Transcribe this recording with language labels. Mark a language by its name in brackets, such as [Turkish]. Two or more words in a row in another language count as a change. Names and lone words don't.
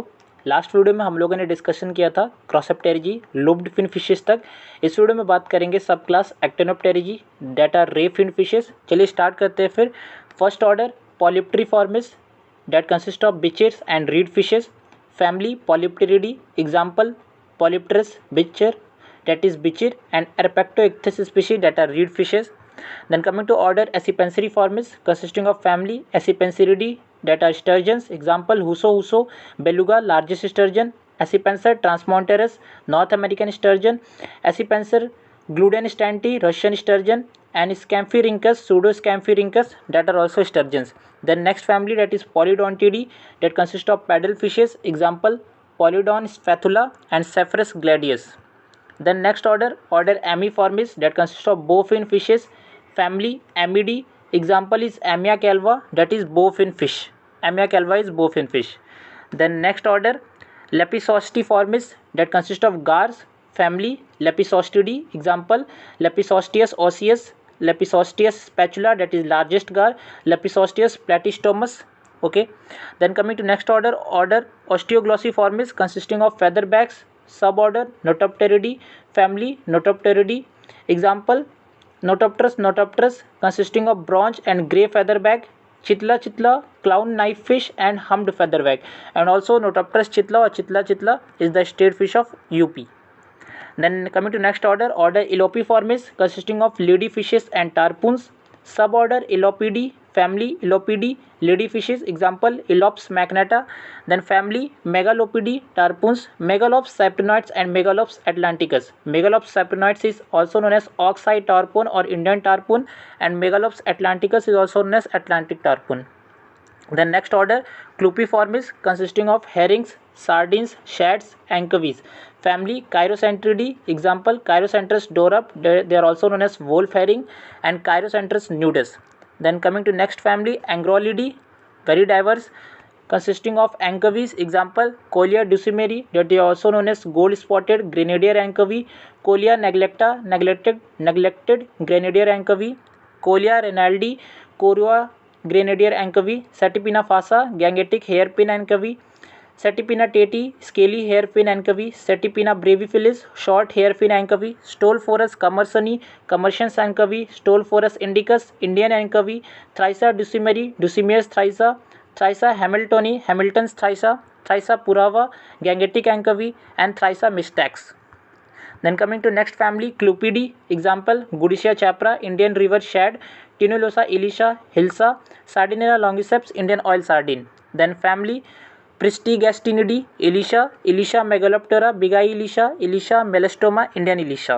[English] last video [Hindi] में हम लोगों ने डिस्कशन किया था क्रॉसप्टेरिजी [English] looped fin fishes [Hindi] तक। इस वीडियो में बात करेंगे [English] sub class Actinopterygii that are ray fin fishes. [Hindi] चलिए स्टार्ट करते हैं फिर। [English] first order Polypteriformes that consist of bichirs and reed fishes. family Polypteridae, example Polypterus bichir that is bichir and Herpetoichthys species that are reed fishes. Then coming to order Accipinceriformis consisting of family Accipinceridae that are sturgeons, example Huso beluga largest sturgeon, Accipenser transmonterus North American sturgeon, Accipenser gludenstanti Russian sturgeon, and Scamphyrhynchus Pseudoscamphyrhynchus that are also sturgeons. Then next family that is Polydontidae that consist of paddle fishes, example Polydon spatula and Cephorus gladius. Then next order Ammiformis that consists of bowfin fishes, family Ammidae, example is Amia calva that is bowfin fish. Amia calva is bowfin fish. Then next order Lepisostiformis that consists of gars, family Lepisostidae, example Lepisostius osseus, Lepisostius spatula that is largest gar, Lepisostius platystomus. Okay. Then coming to next order Osteoglossiformis consisting of featherbacks, suborder Notopteridae, family Notopteridae, example Notopterus consisting of bronze and grey featherback, Chitla clown knife fish and humped featherback, and also Notopterus chitla or chitla is the state fish of UP. Then coming to next order Elopiformis consisting of lady fishes and tarpons, suborder Elopidae, family Elopidae, lady fishes, example Elops magnata. Then family Megalopidae, tarpons, Megalops cyprinoids and Megalops atlanticus. Megalops cyprinoids is also known as ox-eye tarpon or Indian tarpon, and Megalops atlanticus is also known as Atlantic tarpon. Then next order Clupiformis consisting of herrings, sardines, shads, anchovies. Family Chirocentridae, example Chirocentrus dorup, they are also known as wolf herring, and Chirocentrus nudus. Then coming to next family Angrolidae, very diverse, consisting of anchovies, example Colia dulcimeri, that is also known as gold spotted grenadier anchovy, Colia neglecta, neglected grenadier anchovy, Colia renaldi, Corua grenadier anchovy, Setipina fasa, gangetic hairpin anchovy, Setipina teti, scaly hairpin anchovy, Setipina brevifilis, short hairpin anchovy, Stolphorus commersoni, commercians anchovy, Stolphorus indicus, Indian anchovy, Thrisa dulcimeri, Dulcimeus thrisa, Thrisa hamiltoni, Hamilton's thrisa, Thrisa purava, gangetic anchovy, and Thrisa mystax. Then coming to next family Clupidae, example Goodisia chapra, Indian river shad, Tinulosa ilicia, Hilsa, Sardinella longiceps, Indian oil sardine. Then family Pristigastinidae, Ilicia megaloptera, Bigai ilicia melastoma, Indian ilicia.